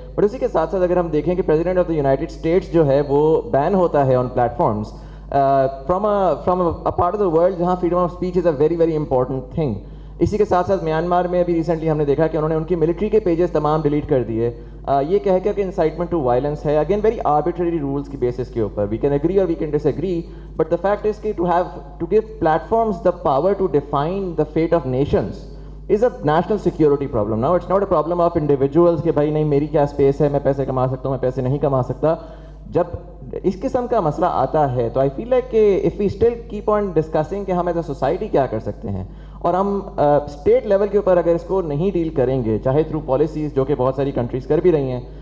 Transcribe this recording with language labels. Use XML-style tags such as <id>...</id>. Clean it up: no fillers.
<en>but</en> <ur>اسی کے ساتھ ساتھ اگر ہم دیکھیں کہ</ur> <en>president of the United States</en> <ur>جو ہے وہ بین ہوتا ہے</ur> <en>On platforms from a part of the world جہاں freedom of speech is a very very important thing.</en> <ur>اسی کے ساتھ ساتھ میانمار میں ابھی ریسنٹلی ہم نے دیکھا کہ انہوں نے ان کی ملٹری کے پیجز تمام ڈیلیٹ کر دیے, یہ کہہ کر کہ انسائٹمنٹ ٹو وائلنس ہے.</ur> <en>Again very arbitrary rules کی basis کے اوپر, we can agree or we can disagree, but the fact is کہ to give platforms the power to define the fate of nations is a national security problem. Now it's not a problem of individuals</en> <ur>کہ بھائی نہیں میری کیا space ہے, میں پیسے کما سکتا ہوں, میں پیسے نہیں کما سکتا. جب اس قسم کا مسئلہ آتا ہے تو</ur> <en>I feel like</en> <ur>کہ</ur> <en>if we still keep on discussing</en> <ur>کہ ہم ایز اے سوسائٹی کیا کر سکتے ہیں, اور ہم اسٹیٹ لیول کے اوپر اگر اس کو نہیں ڈیل کریں گے, چاہے تھرو پالیسیز جو کہ بہت ساری کنٹریز کر بھی رہی ہیں.</ur>